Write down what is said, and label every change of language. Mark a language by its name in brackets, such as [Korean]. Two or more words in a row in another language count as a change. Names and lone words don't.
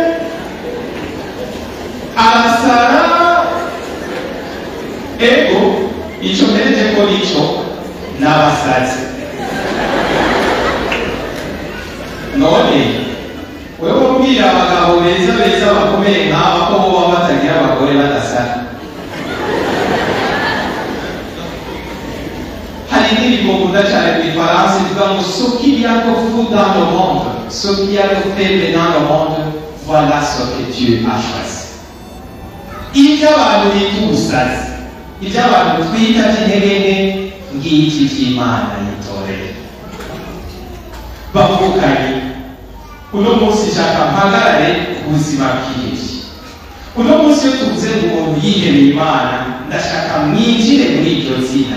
[Rundi] arasara ego ico mpereje ko nico n'abasazi none wewe ubwira abagabo beza beza bakomeye nk'aba ko boba batagira abagore badasara hari indirimbo nkunda cyane mu Ifaransa ivuga ngo [French] ce qu'il y a de fou dans le monde, ce qu'il y a de faible dans le monde, voilà ce que Dieu a choisi. [Rundi] Ibyo abantu bita ubusazi, ibyo abantu twita by'intege nke, ngiki by'Imana yitoreye. Bavukanye uno munsi nshaka mpagarare ku buzima bw'ibyo. Uno munsi iyo tuvuze ngo umuntu yihebeye Imana, ndashaka mwinjire muri iryo zina.